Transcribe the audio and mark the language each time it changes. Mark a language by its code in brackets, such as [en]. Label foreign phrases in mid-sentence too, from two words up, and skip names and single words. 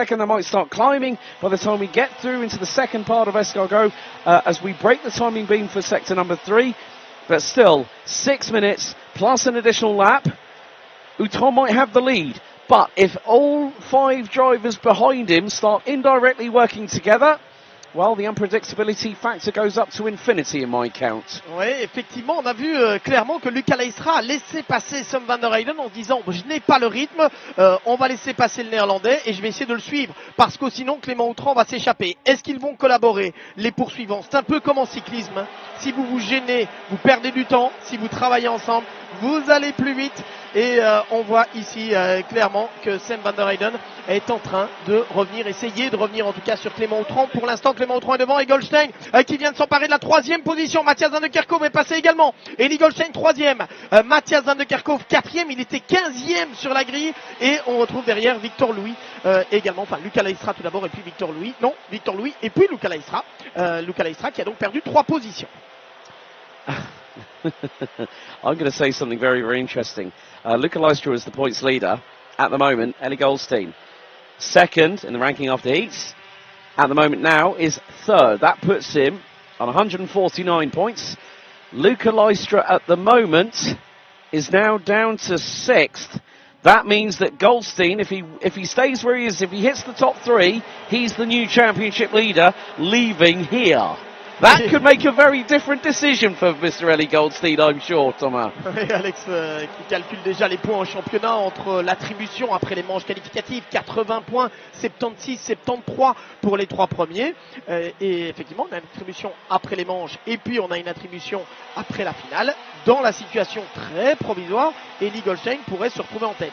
[en] They might start climbing by the time we get through into the second part of Escargot as we break the timing beam for sector number 3. But still, 6 minutes plus an additional lap. Outron might have the lead. But if all 5 drivers behind him start indirectly working together, well, the unpredictability factor goes up to infinity in my count. [fr] Oui, effectivement, on a vu clairement que Luca Leistra a laissé passer Sam van der Heyden en se disant je n'ai pas le rythme, on va laisser passer le néerlandais et je vais essayer de le suivre parce que sinon Clément Outran va s'échapper. Est-ce qu'ils vont collaborer les poursuivants? C'est un peu comme en cyclisme, hein. Si vous vous gênez, vous perdez du temps. Si vous travaillez ensemble, vous allez plus vite. Et on voit ici clairement que Sam van der Heyden est en train de revenir, essayer de revenir en tout cas sur Clément Outran. Pour l'instant, Clément Outran est devant et Goldschmidt qui vient de s'emparer de la 3e position. Mathias van de Kerkhove est passé également. Et Goldschmidt 3e. Mathias van de Kerkhove 4e. Il était 15e sur la grille. Et on retrouve derrière Victor Louis également. Enfin, Luca Leistra tout d'abord et puis Victor Louis. Non, Victor Louis et puis Luca Leistra. Luca Leistra qui a donc perdu 3 positions. [en] I'm going to say something very, very interesting. Luca Leistra is the points leader at the moment. Ellie Goldstein, second in the ranking after heats. At the moment now is third. That puts him on 149 points. Luca Leistra at the moment is now down to 6th. That means that Goldstein, if he stays where he is, if he hits the top 3, he's the new championship leader leaving here. That could make a very different decision for Mr. Ellie Goldstein, I'm sure, Thomas. [fr] Oui, Alex qui calcule déjà les points en championnat entre l'attribution après les manches qualificatives, 80 points, 76, 73 pour les 3 premiers. Et effectivement, on a une attribution après les manches et puis on a une attribution après la finale. Dans la situation très provisoire, Ellie Goldstein pourrait se retrouver en tête.